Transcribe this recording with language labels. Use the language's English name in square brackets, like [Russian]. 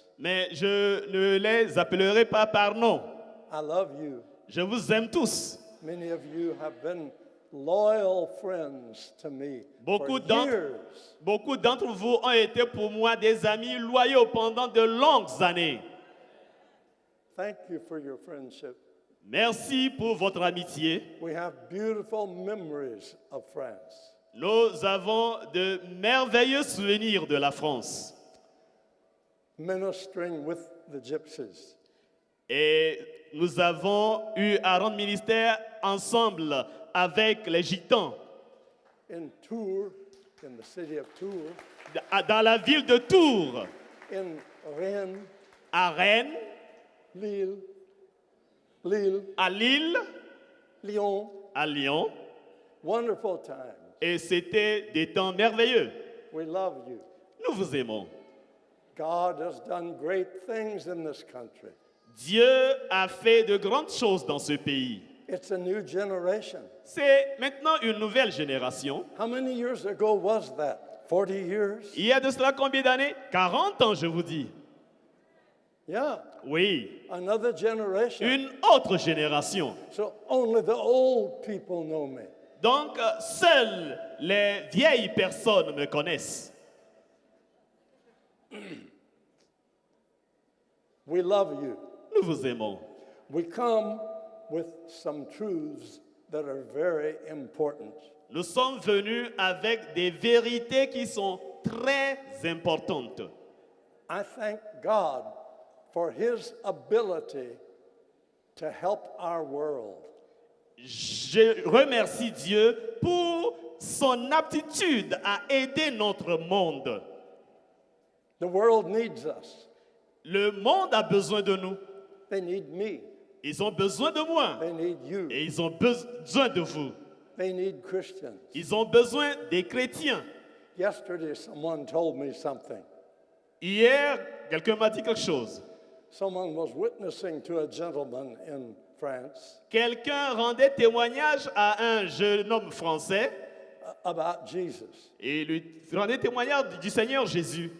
[French] mais je ne les appellerai pas par nom. [English] I love you. [French] Je vous aime tous. [English] Many of you have been loyal friends to me [French] Beaucoup [English] for years. [French] d'entre vous ont été pour moi des amis loyaux pendant de longues années. [English] Thank you for your friendship. [French] Merci pour votre amitié. [English] We have beautiful memories of France. [French] Nous avons de merveilleux souvenirs de la France. [English] Ministering with the gypsies. [French] Et nous avons eu à rendre ministère ensemble avec les Gitans [English] In Tours, in the city of Tours, [French] dans la ville de Tours, [English] in Rennes, [French] à Rennes, [English] Lille, [French] à Lille, [English] Lyon. [French] à Lyon. [English] Wonderful times. [French] Et c'était des temps merveilleux. [English] We love you. [French] Nous vous aimons. [English] God has done great things in this country. [French] Dieu a fait de grandes choses dans ce pays. [English] It's a new generation. [French] C'est maintenant une nouvelle génération. [English] How many years ago was that? 40 years? [French] Il y a de cela combien d'années? 40 ans, je vous dis. [English] Yeah, [French] Oui, [English] another generation. [French] une autre génération. [English] So only the old people know me. [French] Donc, seules les vieilles personnes me connaissent. [English] We love you. [French] Nous vous aimons. [English] We come with some truths that are very important. [French] Nous sommes venus avec des vérités qui sont très importantes. [English] I thank God for his ability to help our world. [French] Je remercie Dieu pour son aptitude à aider notre monde. [English] The world needs us. [French] Le monde a besoin de nous. [English] They need me. [French] Ils ont besoin de moi. [English] They need you. [French] Et ils ont besoin de vous. [English] They need Christians. [French] Ils ont besoin des chrétiens. [English] Yesterday, someone told me something. [French] Hier, quelqu'un m'a dit quelque chose. [English] Someone was witnessing to a gentleman in France [French] Quelqu'un rendait témoignage à un jeune homme français [English] about Jesus. [French] et lui rendait témoignage du Seigneur Jésus.